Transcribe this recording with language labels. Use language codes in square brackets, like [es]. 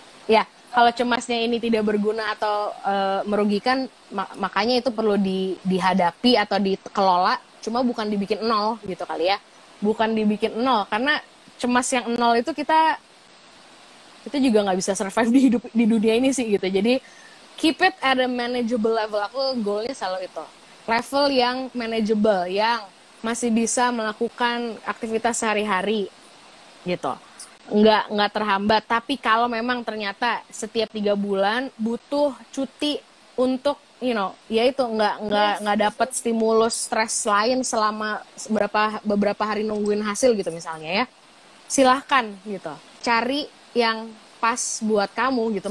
[id] Ya, kalau cemasnya ini tidak berguna atau merugikan, makanya itu perlu dihadapi atau dikelola, cuma bukan dibikin 0 gitu kali ya. Bukan dibikin 0, karena cemas yang 0 itu kita juga nggak bisa survive di dunia ini sih gitu. [en] Jadi keep it at a manageable level. [id] Aku goalnya selalu itu. Level yang manageable, yang masih bisa melakukan aktivitas sehari-hari gitu. Nggak terhambat. Tapi kalau memang ternyata setiap 3 bulan butuh cuti untuk ya itu nggak dapat stimulus stres lain selama beberapa hari nungguin hasil gitu misalnya ya, silahkan gitu, cari yang pas buat kamu gitu.